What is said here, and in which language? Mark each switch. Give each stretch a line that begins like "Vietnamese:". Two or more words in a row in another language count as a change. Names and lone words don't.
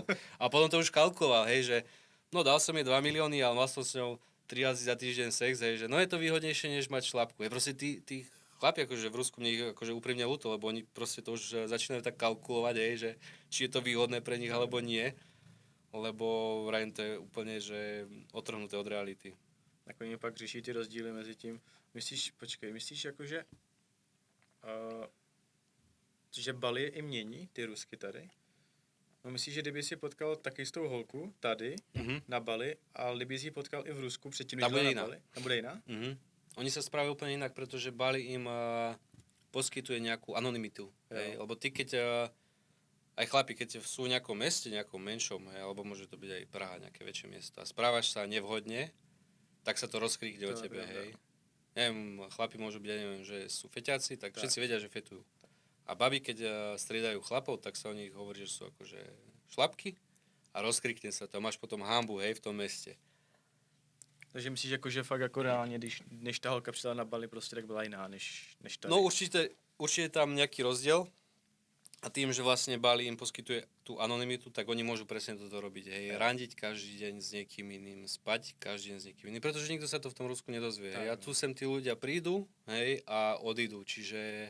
Slovak: A potom to už kalkuloval, hej, že no dal som jej 2 milióny, ale mal som s ňou 3 razy za týždeň sex, hej, že no je to výhodnejšie, než mať šlapku. Je proste tí chlapi, akože v Rusku mne ich akože úprimne ľúto, lebo oni proste to už začínajú tak kalkulovať, hej, že či je to výhodné pre nich, alebo nie. Lebo vrajím, to je úplne, že otrhnuté od reality.
Czech: Tak oni pak řeší ty rozdíly mezi tím. Myslíš jakože, že Bali i mění ty Rusky tady? No myslíš, že kdyby si potkal taky s tou holku tady, na Bali, a kdyby si ji potkal i v Rusku předtím, než na Bali? Tam bude jiná?
Slovak: Oni sa správajú úplne inak, pretože Bali im poskytuje nejakú anonymitu. Hej? Lebo ty, keď aj chlapi, keď sú v nejakom meste, nejakom menšom, hej, alebo môže to byť aj Praha, nejaké väčšie miesto, a správaš sa nevhodne, tak sa to rozkríkne o tebe, hej. Neviem, chlapi môžu byť, neviem, že sú feťáci, tak všetci vedia, že fetujú. A baby, keď striedajú chlapov, tak sa o nich hovorí, že sú akože šlapky a rozkrikne sa to. Máš potom hanbu, hej, v tom meste.
Czech: Takže myslíš, jako, že fakt jako reálně, než ta holka přišla na Bali, prostě tak byla jiná, než tady?
Slovak: No určite tam nejaký rozdiel. A tým, že vlastne Bali im poskytuje tú anonymitu, tak oni môžu presne toto robiť. Hej, randiť každý deň s niekým iným, spať každý deň s niekým iným, pretože nikto sa to v tom Rusku nedozvie. Hej. A tu sem tí ľudia prídu, hej, a odídu, čiže...